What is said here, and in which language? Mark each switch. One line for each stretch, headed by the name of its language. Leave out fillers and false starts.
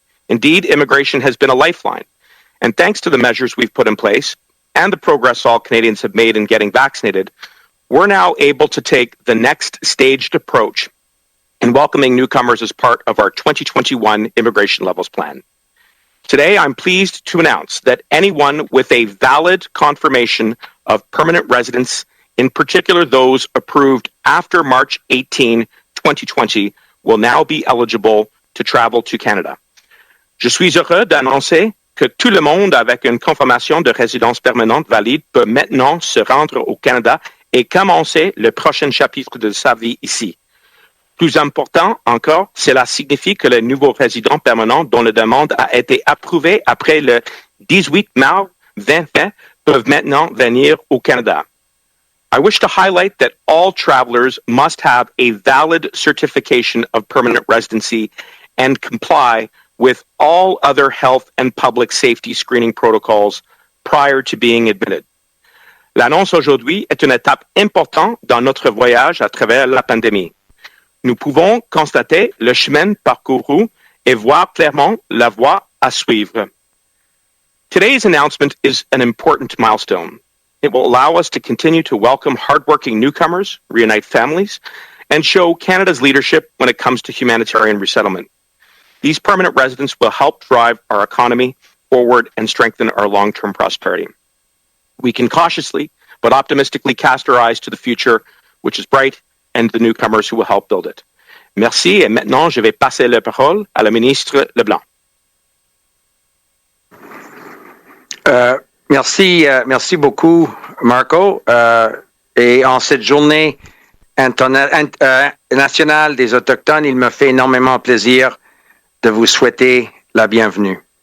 English: Indeed, immigration has been a lifeline. And thanks to the measures we've put in place and the progress all Canadians have made in getting vaccinated, we're now able to take the next staged approach in welcoming newcomers as part of our 2021 Immigration Levels Plan. Today, I'm pleased to announce that anyone with a valid confirmation of permanent residence, in particular those approved after March 18, 2020, will now be eligible to travel to Canada.
French: Je suis heureux d'annoncer que tout le monde avec une confirmation de résidence permanente valide peut maintenant se rendre au Canada et commencer le prochain chapitre de sa vie ici. Plus important encore, cela signifie que les nouveaux résidents permanents dont la demande a été approuvée après le 18 mars 2020 peuvent maintenant venir au Canada.
English: I wish to highlight that all travelers must have a valid certification of permanent residency and comply with all other health and public safety screening protocols prior to being admitted.
French: L'annonce aujourd'hui est une étape importante dans notre voyage à travers la pandémie. Nous pouvons constater le chemin parcouru et voir clairement la voie à suivre.
English: Today's announcement is an important milestone. It will allow us to continue to welcome hardworking newcomers, reunite families, and show Canada's leadership when it comes to humanitarian resettlement. These permanent residents will help drive our economy forward and strengthen our long-term prosperity. We can cautiously but optimistically cast our eyes to the future, which is bright, and the newcomers who will help build it.
French: Merci, et maintenant je vais passer la parole à la ministre Leblanc. Merci beaucoup, Marco. Et en cette journée nationale des Autochtones, il me fait énormément plaisir de vous souhaiter la bienvenue.